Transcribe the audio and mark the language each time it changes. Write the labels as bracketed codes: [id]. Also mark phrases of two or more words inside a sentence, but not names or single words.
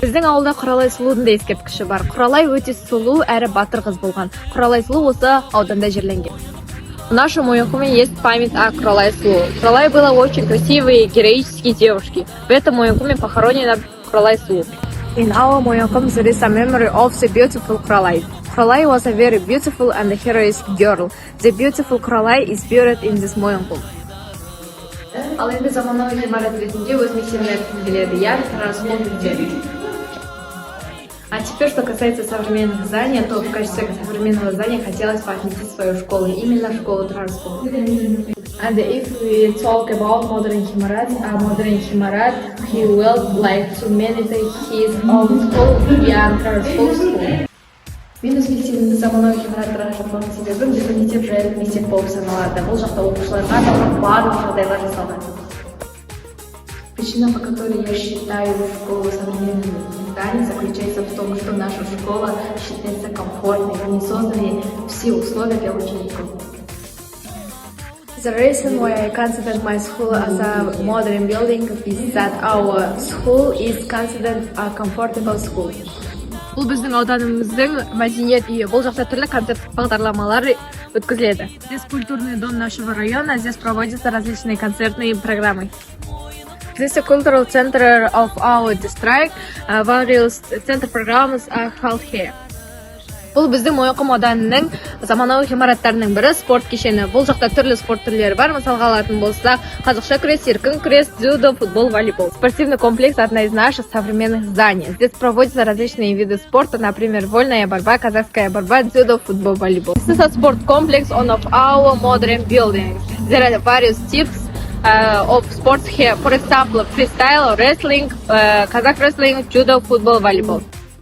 [kk] Біздің ауылда Құралай сұлудың да ескерткіші бар. Құралай өте сұлу әрі батыр қыз болған. Құралай сұлу осы ауданда жерленген. [ru] В нашем Мойынқұме есть память о Құралай сұлу. Құралай была очень красивой и героической девушкой. В этом Мойынқұме похоронена Құралай сұлу. [en] In our Мойынқұм there is a memory of the beautiful Құралай. Құралай was a very beautiful and heroic girl. The beautiful Құралай is buried in this Мойынқұм. [kk] Ал енді заманауи ғимарат ретінде өз мектебін айтқым келеді. [ru] Я Тұрар Рысқұлов. А теперь, что касается современных зданий, то в качестве современного здания хотелось бы отметить свою школу, именно школу Тұрар Рысқұлов. [en] And if we talk about modern Химарат, he will like to meditate his own school, Тұрар Рысқұлов school. [kk] Мен өз мектебімді заманауи ғимараттарға жатқызған себебім біздің мектеп жайлы мектеп болып саналады. Бұл жақта оқушыларға барлық жағдайлар жасалған. [ru] Причина, по которой я считаю школу современным зданием, заключается в том, что наша школа считается комфортной, в ней созданы все условия для учеников. [en] The reason why I consider my school as a modern building is that our school is considered a comfortable school. [kk] Бұл біздің ауданымыздың мәдениет үйі. Бұл жақта түрлі концерттік бағдарламалар өткізіледі. [ru] Здесь культурный дом нашего района, здесь проводятся различные концертные программы. [en] This is a cultural center of our district. Various center programs are held here. [kk] Бұл біздің Мойынқұм ауданының заманауи ғимараттарының бірі спорт кешені. Бұл жақта түрлі спорт түрлері бар. Мысалға алатын болсақ, қазақша күрес, еркін күрес, дзюдо, футбол, волейбол. [ru] Спортивный комплекс – одна из наших современных зданий. Здесь проводятся различные виды спорта, например, вольная борьба, казахская борьба, дзюдо, футбол, волейбол. [en] This is a sport complex one of our modern buildings. There are various types of sports here. For example, freestyle, wrestling, Kazakh wrestling, judo, football, volleyball.